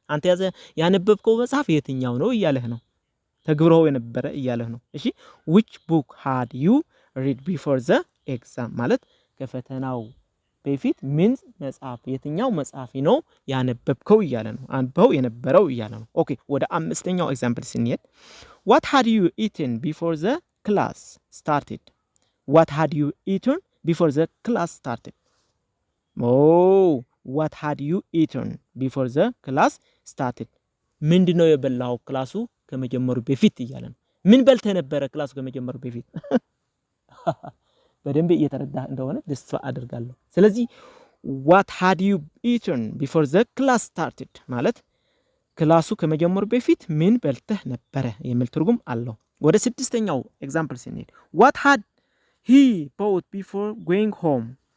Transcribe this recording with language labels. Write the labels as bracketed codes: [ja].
[am] አንተ ያነበብከው መጽሐፍ የትኛው ነው እያለህ ነው። ተግብረው የነበረ እያለህ ነው። እሺ [en] which book had you read before the exam [am] ማለት ከፈተናው በፊት ምን መጽሐፍ የትኛው መጽሐፍ ነው ያነበብከው እያለ ነው። አንብበው የነበረው እያለ ነው። ኦኬ ወደ አምስተኛው ኤግዛምፕል ስንሄድ [en] what had you eaten before the class started? what had you eaten before the class started? what had you eaten before the class started? [am] ምንድነው የበላው ክላሱ ከመጀመሩ በፊት እያለ ነው። ምን በልተህ ነበረ ክላሱ ከመጀመሩ በፊት? በደንብ እየተረዳህ እንደሆነ ተስፋ አደርጋለሁ። ስለዚህ [en] what had you eaten before the class started [am] ማለት ክላሱ ከመጀመሩ በፊት ምን በልተህ ነበረ የሚል ትርጉም አለው። ወደ ስድስተኛው ኤግዛምፕል ስንሄድ [en] what had he bought before going home?